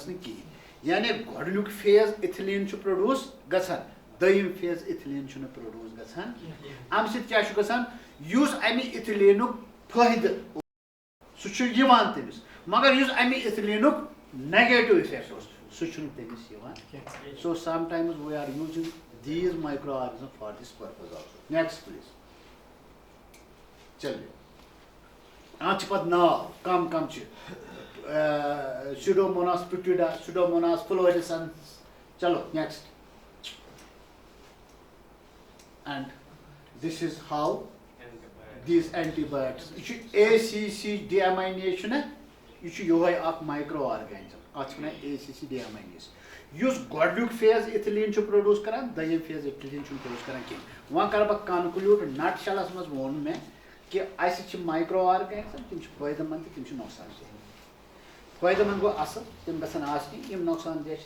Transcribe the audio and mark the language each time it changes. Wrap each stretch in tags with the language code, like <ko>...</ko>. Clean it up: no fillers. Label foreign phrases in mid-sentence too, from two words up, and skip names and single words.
<ks>نہٕ کِہیٖنۍ یعنی گۄڈنیُک فیز اِتھلیٖن چھُ پروڈیوس گژھان دوٚیِم فیز اِتھلیٖن چھُنہٕ پروڈیوس گژھان اَمہِ سۭتۍ کیٛاہ چھُ گژھان یُس اَمہِ اِتھلیٖنُک فٲیدٕ سُہ چھُ یِوان تٔمِس مگر یُس اَمہِ اِتھلیٖنُک</ks> <en>negative effect</en> <ks>اوس سُہ چھُنہٕ تٔمِس یِوان</ks> <en>so sometimes we are using these micro organism for this purpose also next please</en> <ks>چلیے اتھ چھِ پتہٕ ناو کم کم چھِ سیوڈوموناس پِٹوڈا سیوڈوموناس فلورسنس چلو نیکسٹ</ks> <en>and this is how these antibiotics</en> <ks>یہ چھُ ACC deaminase نا یہ چھُ یہوے اکھ</ks> <en>micro organism</en> <ks>اتھ چھِ ونان ACC deaminase یُس گۄڈنیُک فیز اِتھلیٖن چھُ پروڈیوس کران دوٚیِم فیز اِتھلیٖن چھُنہٕ پروڈیوس کران کینٛہہ وۄنۍ کرٕ بہٕ کنکلوٗڈ</ks> <en>nut shell</en> <ks>منٛز ووٚن مےٚ کہِ اَسہِ چھِ</ks> <en>micro organism</en> <ks>تِم چھِ فٲیدٕ منٛد تہٕ تِم چھِ نۄقصان دہ فٲیدٕ منٛد گوٚو اصل تِم گژھن آسنہِ یِم نۄقصان دہ چھِ</ks>